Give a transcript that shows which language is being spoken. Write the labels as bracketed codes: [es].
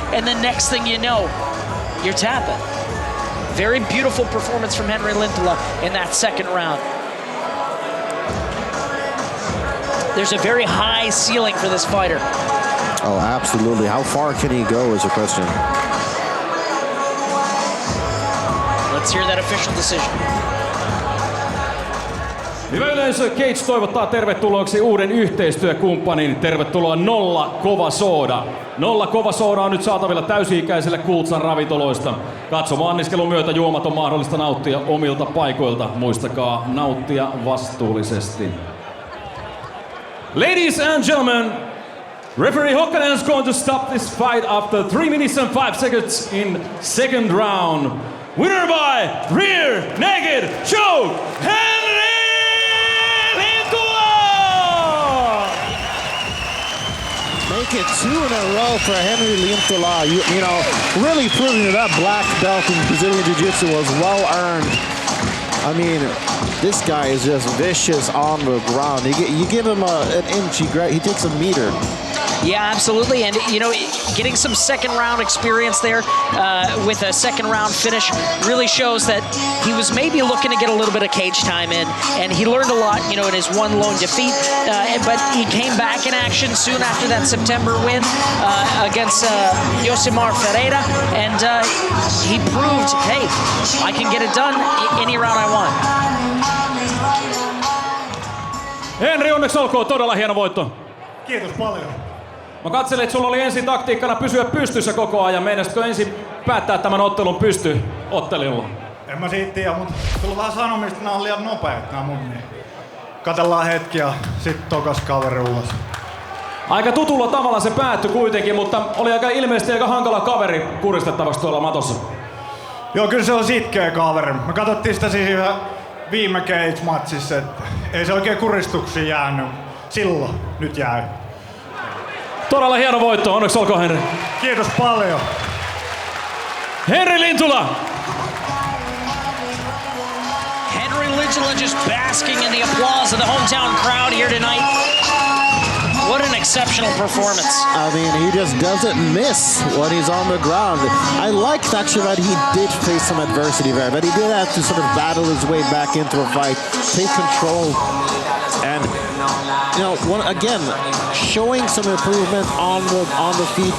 [en] And the next thing you know, you're tapping. Very beautiful performance from Henri Lintula in that second round. There's a very high ceiling for this fighter. Oh, absolutely. How far can he go is a question. Let's hear that official decision. [fi] Hyvä yleisö, Cage toivottaa tervetulleeksi uuden yhteistyökumppanin. Tervetuloa Nolla Kova Sooda. Nolla Kova Sooda on nyt saatavilla täysi-ikäisille Kultsan ravintoloista. Katsomaan anniskelun myötä juomat on mahdollista nauttia omilta paikoilta. Muistakaa nauttia vastuullisesti. [en] Ladies and gentlemen, referee Hokkanen is going to stop this fight after 3 minutes and 5 seconds in second round. Winner by rear naked choke, Henri Lintula! Make it 2 in a row for Henri Lintula. You know, really proving that black belt in Brazilian Jiu-Jitsu was well earned. I mean, this guy is just vicious on the ground. You give him an inch, he takes a meter. Yeah, absolutely. And, you know, getting some second round experience there with a second round finish really shows that he was maybe looking to get a little bit of cage time in. And he learned a lot, you know, in his one lone defeat. But he came back in action soon after that September win against Yosimar Ferreira. And he proved, hey, I can get it done any round I want. [fi] Henri, onneksi olkoon, todella hieno voitto. Kiitos paljon. Mä katselin, että sulla oli ensin taktiikkana pysyä pystyssä koko ajan. Meinaisitko ensin päättää tämän ottelun pystyottelilla? En mä siitä tiedä, mutta sulla on vähän sanomista, nää on liian nopeet nää mun. Niin. Katellaan hetki ja sit tokas kaveri ulos. Aika tutulla tavalla se päättyi kuitenkin, mutta oli ilmeisesti aika hankala kaveri kuristettavaksi tuolla matossa. Joo, kyllä se on sitkeä kaveri. Me katsottiin sitä siinä viime cage-matsissa, että ei se oikein kuristuksiin jäänyt. Silloin nyt jäi. Todella hieno voitto, onneksi olkoon Henri. Kiitos paljon. Henri Lintula! [en] Henri Lintula just basking in the applause of the hometown crowd here tonight. What an exceptional performance. I mean, he just doesn't miss when he's on the ground. I liked actually that he did face some adversity there, but he did have to sort of battle his way back into a fight, take control, and you know, again, showing some improvement on the feet.